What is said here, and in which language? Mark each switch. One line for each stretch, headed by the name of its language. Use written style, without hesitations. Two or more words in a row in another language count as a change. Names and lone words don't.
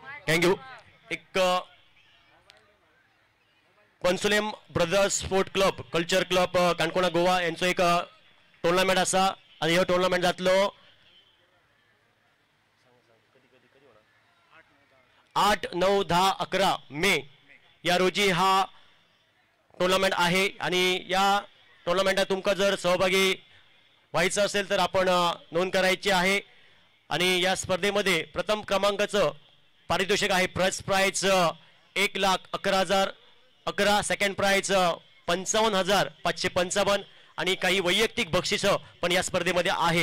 Konkani: थँक्यू. एक कॉन्सुलेम ब्रदर्स स्पोर्ट क्लब कल्चर क्लब काणकोणा गोवा यांचो एक टुर्नामेंट आसा आणि ह्यो टुर्नामेंट जातलो 8, 9, 10, 11 मे या रोजी हा टुर्नामेंट आहे.
Marathi: आणि या टुर्नामेंटात तुमका जर सहभागी व्हायचं असेल तर आपण नोंद करायची आहे. आणि या स्पर्धेमध्ये प्रथम क्रमांकाचं पारितोषिक आहे
English: first prize
Marathi: 1,11,011,
English: second prize
Marathi: 55,555 आणि काही वैयक्तिक बक्षिसं पण या स्पर्धेमध्ये आहे.